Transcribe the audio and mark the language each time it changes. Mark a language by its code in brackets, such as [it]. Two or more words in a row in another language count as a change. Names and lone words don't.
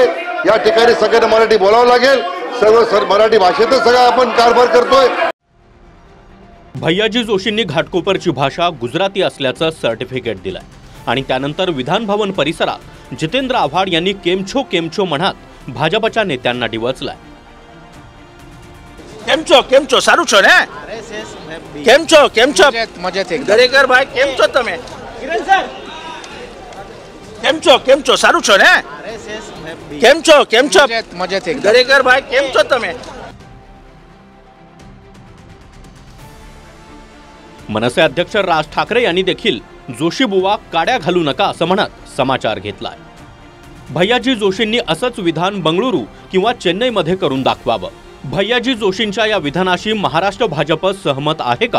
[mr] या ठिकाणी सगळ्यांना मराठी बोलावं लागेल. सर्व मराठी भाषेतच सगळं आपण कारभार करतोय. भैयाजी जोशींनी घाटकोपरची भाषा गुजराती असल्याचं सर्टिफिकेट दिलंय आणि त्यानंतर विधान भवन परिसरात जितेंद्र आव्हाड यांनी [gu] કેમછો કેમછો [mr] म्हणत भाजपच्या नेत्यांना डिवचलाय. [gu] કેમછો સારું છો ને? કેમછો દરેકર ભાઈ કેમછો તમે? કેમછો સારું છો ને? કેમછો દરેકર ભાઈ કેમછો તમે? [mr] मनसे अध्यक्ष राज ठाकरे यांनी देखील जोशी बुवा काड्या घालू नका असं म्हणत समाचार घेतलाय. भैयाजी जोशींनी असंच विधान बंगळुरू किंवा चेन्नईमध्ये करून दाखवावं. भैयाजी जोशींच्या या विधानाशी महाराष्ट्र भाजप सहमत आहे का?